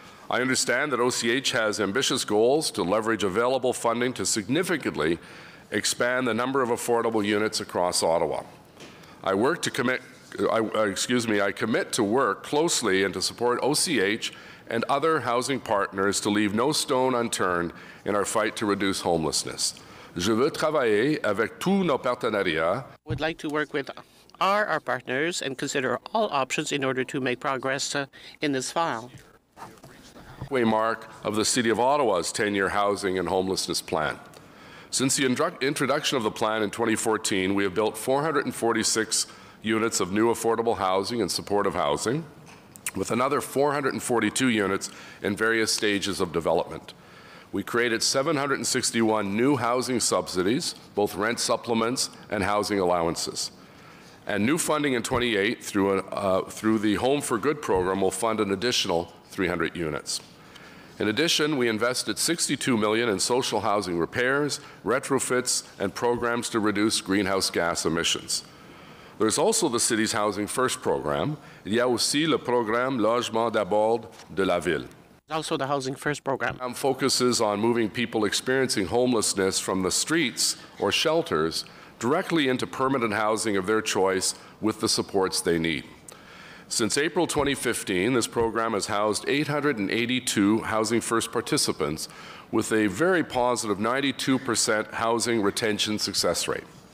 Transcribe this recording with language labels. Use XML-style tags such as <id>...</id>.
<en>I understand that OCH has ambitious goals to leverage available funding to significantly expand the number of affordable units across Ottawa. I commit to work closely and to support OCH and other housing partners to leave no stone unturned in our fight to reduce homelessness.</en> <fr>Je veux travailler avec tous nos partenariats.</fr> <en>Would like to work with our partners and consider all options in order to make progress in this file. Mark of the City of Ottawa's 10-year housing and homelessness plan. Since the introduction of the plan in 2014, we have built 446 units of new affordable housing and supportive housing, with another 442 units in various stages of development. We created 761 new housing subsidies, both rent supplements and housing allowances. And new funding in 28 through the Home for Good program will fund an additional 300 units. In addition, we invested $62 million in social housing repairs, retrofits, and programs to reduce greenhouse gas emissions. There's also the city's Housing First program.</en> <fr>Il y a aussi le programme Logement d'abord de la ville.</fr> <en>Also the Housing First program. Focuses on moving people experiencing homelessness from the streets or shelters directly into permanent housing of their choice with the supports they need. Since April 2015, this program has housed 882 Housing First participants with a very positive 92% housing retention success rate.</en>